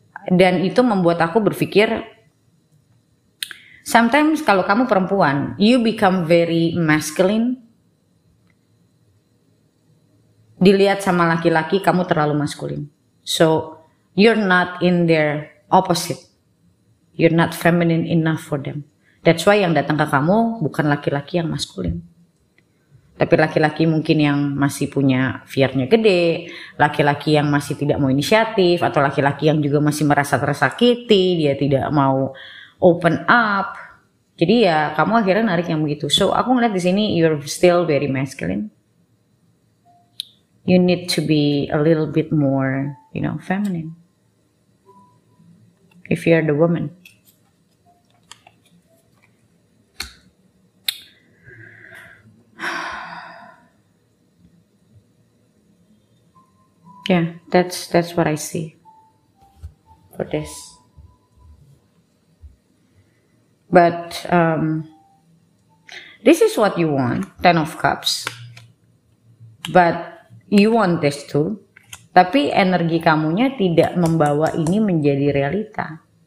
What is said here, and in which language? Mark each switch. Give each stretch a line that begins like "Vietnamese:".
Indonesian: Dan itu membuat aku berpikir, sometimes kalau kamu perempuan,
English: you become very masculine.
Indonesian: Dilihat sama laki-laki, kamu terlalu maskulin.
English: So, you're not in their opposite. You're not feminine enough for them. That's why
Indonesian: yang datang ke kamu bukan laki-laki yang maskulin. Tapi laki-laki mungkin yang masih punya fear-nya gede, laki-laki yang masih tidak mau inisiatif, atau laki-laki yang juga masih merasa tersakiti, dia tidak mau open up. Jadi ya kamu akhirnya narik yang begitu.
English: So
Indonesian: aku ngeliat di sini
English: you're still very masculine. You need to be a little bit more, feminine. If you're the woman. Yeah, that's what I see for this. But this is what you want, 10 of Cups. But you want this too.
Indonesian: Tapi energi kamunya tidak membawa ini menjadi realita.